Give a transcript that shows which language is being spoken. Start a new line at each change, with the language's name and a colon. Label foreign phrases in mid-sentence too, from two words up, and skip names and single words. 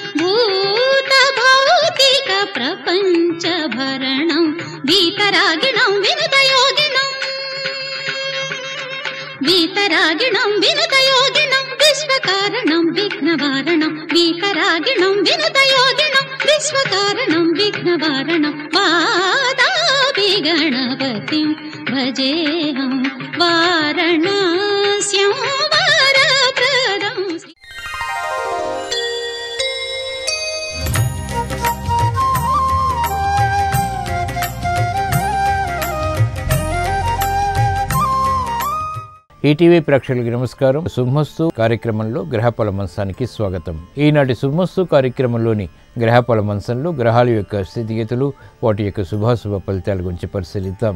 Sanskrit: भूतभौतिक प्रपञ्चभरणं वीतरागिणं विनुतयोगिनं वीतरागिणं विनुतयोगिनं विश्वकारणं विघ्नवारणं वीतरागिणं विनुतयोगिनं विश्वकारणं विघ्नवारणं वातापि गणपतिं भजेऽहं वारणास्यं वरप्रदं
Telugu: ఈటీవీ ప్రేక్షకులకు నమస్కారం. శుభమస్తు కార్యక్రమంలో గ్రహఫల మంచానికి స్వాగతం. ఈనాటి శుభమస్తు కార్యక్రమంలోని గ్రహఫల మంచంలో గ్రహాల యొక్క స్థితిగతులు, వాటి యొక్క శుభాశుభ ఫలితాల గురించి పరిశీలిద్దాం.